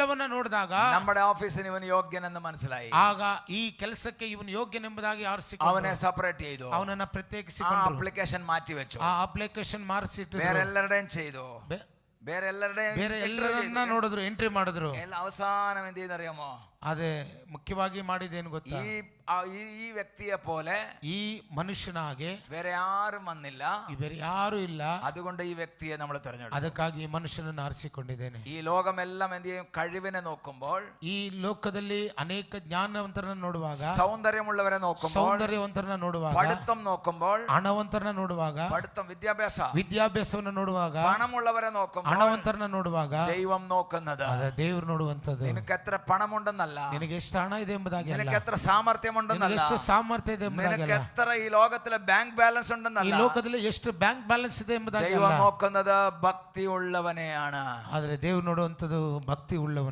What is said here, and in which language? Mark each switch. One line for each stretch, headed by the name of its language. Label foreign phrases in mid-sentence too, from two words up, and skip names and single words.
Kannada: ಇವೆಲ್ಲವನ್ನ ನೋಡಿದಾಗ
Malayalam: നമ്മുടെ ഓഫീസിന് ഇവൻ യോഗ്യനെന്ന് മനസ്സിലായി.
Kannada: ಆಗ ಈ ಕೆಲಸಕ್ಕೆ ಇವನು ಯೋಗ್ಯನೆಂಬುದಾಗಿ ಆರಿಸಿಕೊಂಡು
Malayalam: അവനെ സെപ്പറേറ്റ് ചെയ്തു.
Kannada: ಅವನನ್ನ ಪ್ರತ್ಯೇಕಿಸಿಕೊಂಡು
Malayalam: അപ്ലിക്കേഷൻ മാറ്റി വെച്ചു.
Kannada: ಆ ಅಪ್ಲಿಕೇಶನ್ ಮಾರ್ಕ್ಸಿಟ್ಟು
Malayalam: വേറെ എല്ലാവരുടെയും ചെയ്തു.
Kannada: ಬೇರೆ ಎಲ್ಲರನ್ನ ನೋಡಿದ್ರು, ಎಂಟ್ರಿ ಮಾಡಿದ್ರು.
Malayalam: അവസാനം എന്ത് ചെയ്തറിയാമോ?
Kannada: ಅದೇ ಮುಖ್ಯವಾಗಿ ಮಾಡಿದೇನು ಗೊತ್ತಾ?
Malayalam: ഈ വ്യക്തിയെ പോലെ ഈ മനുഷ്യനാಗೆ വേറെ ആരും വന്നില്ല.
Kannada: ಬೇರೆ ಯಾರು ಇಲ್ಲ.
Malayalam: അതുകൊണ്ട് ഈ വ്യക്തിയെ നമ്മൾ തിരഞ്ഞെടുത്തു.
Kannada: ಅದಕ್ಕಾಗಿ ಈ ಮನುಷ್ಯನನ್ನು ಆರಿಸಿಕೊಂಡಿದ್ದೇನೆ.
Malayalam: ഈ ലോകമെല്ലാം എന്ത് ചെയ്യും? കഴിവിനെ നോക്കുമ്പോൾ,
Kannada: ಈ ಲೋಕದಲ್ಲಿ ಅನೇಕ ಜ್ಞಾನವಂತರನ್ನ ನೋಡುವಾಗ,
Malayalam: സൗന്ദര്യമുള്ളവരെ നോക്കുമ്പോൾ,
Kannada: ಸೌಂದರ್ಯವಂತರನ್ನ ನೋಡುವಾಗ,
Malayalam: പഠിത്തം നോക്കുമ്പോൾ,
Kannada: ಹಣವಂತರನ್ನ ನೋಡುವಾಗ,
Malayalam: പഠിത്തം
Kannada: ವಿದ್ಯಾಭ್ಯಾಸವನ್ನು ನೋಡುವಾಗ,
Malayalam: പണമുള്ളവരെ നോക്കുമ്പോൾ,
Kannada: ಹಣವಂತರನ್ನ ನೋಡುವಾಗ
Malayalam: ദൈവം നോക്കുന്നത്
Kannada: ದೇವರು ನೋಡುವಂತದ್ದು
Malayalam: നിനക്ക് എത്ര പണമുണ്ടെന്നല്ല,
Kannada: ನಿನಗೆ ಎಷ್ಟು ಹಣ ಇದೆ ಎಂಬುದಾಗಿ,
Malayalam: നിനക്ക് എത്ര സാമರ್ಥ്യമുണ്ടെന്നല്ല,
Kannada: ಎಷ್ಟು ಸಾಮರ್ಥ್ಯ ಇದೆ ಎಂಬುದಾಗಿ,
Malayalam: നിനക്ക് എത്ര ഈ ലോകത്തിലെ
English: bank balance
Malayalam: ഉണ്ടെന്നല്ല,
Kannada: ಈ ಲೋಕದಲ್ಲಿ ಎಷ್ಟು
English: bank balance
Kannada: ಇದೆ ಎಂಬುದಾಗಿ
Malayalam: ദൈവം നോക്കുന്നത് ഭക്തിയുള്ളവനെയാണ്.
Kannada: ಆದರೆ ದೇವರು ನೋಡುವಂತದ್ದು ಭಕ್ತಿ ಉಳ್ಳವನ.